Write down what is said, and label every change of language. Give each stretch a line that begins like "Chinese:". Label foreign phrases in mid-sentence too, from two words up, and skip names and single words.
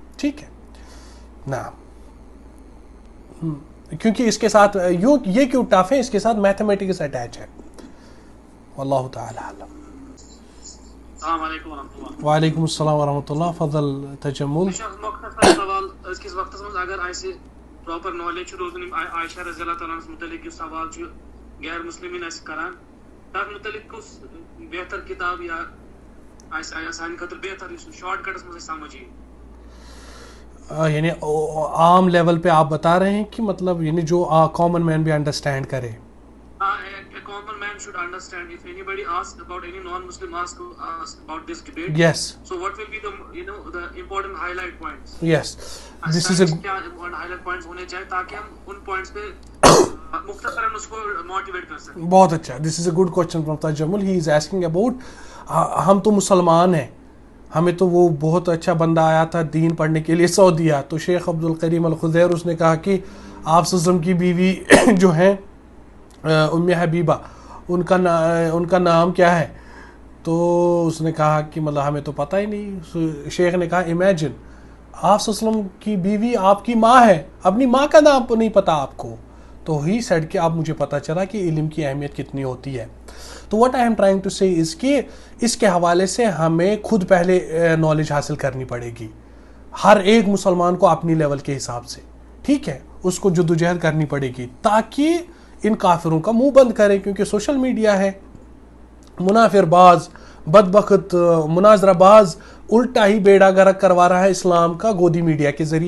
Urdu: ٹھیک ہے نا، کیونکہ اس کے ساتھ یہ کیوں ٹف ہے، اس کے ساتھ
English: mathematics attach
Urdu: ہے.
Arabic: واللہ تعالی اعلم. السلام علیکم ورحمۃ اللہ. وعلیکم السلام ورحمۃ اللہ.
Kashmiri: فضل تجمل. مختصر سوال أزکِس وقتس منٛز اگر اَسہِ
English: proper knowledge
Kashmiri: روزن عائشہ
Arabic: رضی اللہ تعالیٰ عنہ
Kashmiri: متعلق یُس سوال غیر مسلمین اَسہِ کران، تتھ متعلق کُس بہتر کتاب یا سانہِ خٲطرٕ بہتر یُس
English: short cuts
Kashmiri: منٛز سمجھ یی؟
Urdu: یعنی عام لیول پہ آپ بتا رہے ہیں کہ مطلب جو
English: common man
Urdu: بھی انڈرسٹینڈ کرے.
English: A common man should understand. If anybody asks about, any non-Muslim asks about this debate, yes, so what will be the the important highlight points? Yes, this is a
Urdu: کیا
English: important highlight points
Urdu: ہونے چاہیے تاکہ ہم ان پوائنٹس پہ مختصراً اس کو موٹیویٹ کر سکیں. بہت اچھا.
English: this is a good question from
Urdu: تجمل.
English: he is asking about,
Urdu: ہم تو مسلمان ہیں، ہمیں تو وہ بہت اچھا بندہ آیا تھا دین پڑھنے کے لیے سعودیہ، تو شیخ عبد الکریم الخضیر، اس نے کہا کہ آپ وسلم کی بیوی جو ہیں ام حبیبہ، ان کا نام کیا ہے؟ تو اس نے کہا کہ مطلب ہمیں تو پتہ ہی نہیں. شیخ نے کہا امیجن آپ وسلم کی بیوی آپ کی ماں ہے، اپنی ماں کا نام نہیں پتہ آپ کو. تو
English: he said
Urdu: کہ اب مجھے پتہ چلا کہ علم کی اہمیت کتنی ہوتی ہے. تو
English: what I am trying to say is
Urdu: کہ اس کے حوالے سے ہمیں خود پہلے نالج حاصل کرنی پڑے گی، ہر ایک مسلمان کو اپنی لیول کے حساب سے. ٹھیک ہے، اس کو جدوجہد کرنی پڑے گی تاکہ ان کافروں کا منہ بند کرے. کیونکہ
English: social media
Urdu: ہے، منافر باز، بدبخت مناظرہ باز الٹا ہی بیڑا گرک کروا رہا ہے اسلام کا گودی میڈیا کے ذریعے.